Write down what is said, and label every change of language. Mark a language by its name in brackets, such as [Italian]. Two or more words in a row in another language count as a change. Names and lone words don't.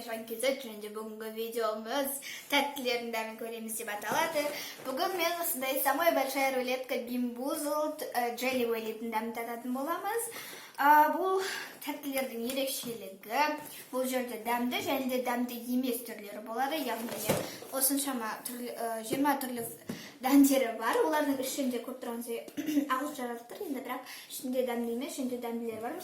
[Kazakh] эпизод жөнінде бүгінгі видеомыз тәттілердің дәмін көреміз деп аталады. Бүгін мен осындай [Russian] самая большая рулетка [Kazakh] бимбузлд джелли уэлидің дәмін тататын боламыз. Бұл тәттілердің ерекшелігі, бұл жерде дәмді және де дәмді емес түрлері болады. Яғни осыншама 20 түрлі дәмдері бар. Олардың ішінде көп тұрғансы ағылшынша жазып тұр, енді бірақ ішінде дәмді емес, ішінде дәмділер бар.